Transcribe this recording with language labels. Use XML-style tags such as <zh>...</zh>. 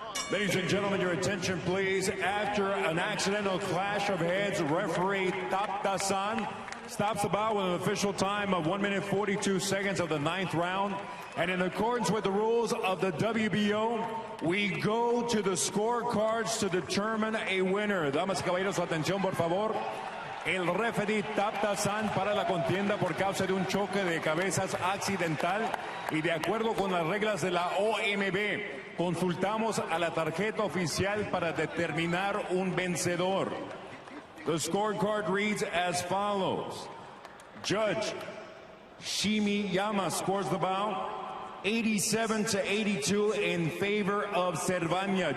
<en>Ladies and gentlemen, your attention please. After an accidental clash of heads, referee Taptasan stops the bout with an official time of 1 minute 42 seconds of the 9th round. And in accordance with the rules of the WBO, we go to the scorecards to determine a winner.</en> <es>Damas y caballeros, atención por favor. El referee Taptasan para la contienda por causa de un choque de cabezas accidental y de acuerdo con las reglas de la OMB, consultamos a la tarjeta oficial para determinar un vencedor.</es> <en>The scorecard reads as follows. Judge Shimiyama scores the bout 87-82 in favor of Cervania.</en>